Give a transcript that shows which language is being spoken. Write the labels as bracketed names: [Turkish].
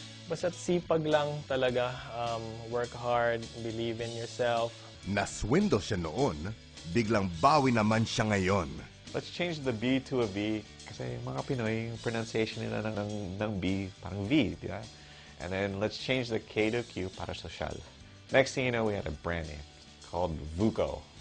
[Filipino] Basta sipag lang talaga, [English] work hard, believe in yourself. [Filipino] Naswindle siya noon, biglang bawi naman siya ngayon. [English] Let's change the B to a V. [Filipino] Kasi mga Pinoy, yung pronunciation nila ng B, parang V, di ba? [English] And then let's change the K to Q [Filipino] para social. [English] Next thing you know, we had a brand name called VUCO.